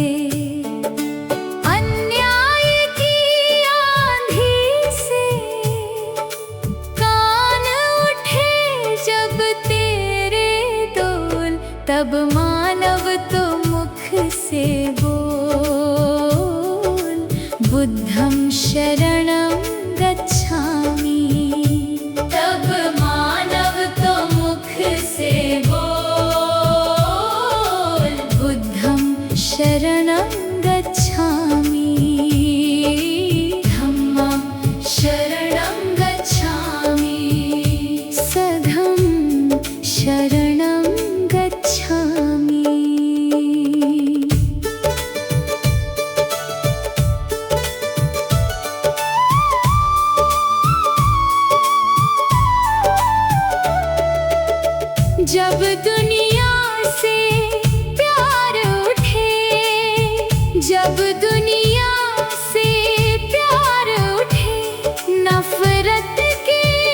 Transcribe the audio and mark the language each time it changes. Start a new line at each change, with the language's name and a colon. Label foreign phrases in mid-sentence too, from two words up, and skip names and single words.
Hindi: अन्याय की आंधी से कान उठे जब तेरे डोल, तब मानव तो मुख से बोल,
Pali: बुद्धं शरणं गच्छामि।
Hindi: तब मानव तो मुख से
Pali: शरणं गच्छामि, धम्मं शरणं गच्छामि, संघं शरणं गच्छामि।
Hindi: जब दुनिया से जब दुनिया से प्यार उठे, नफरत की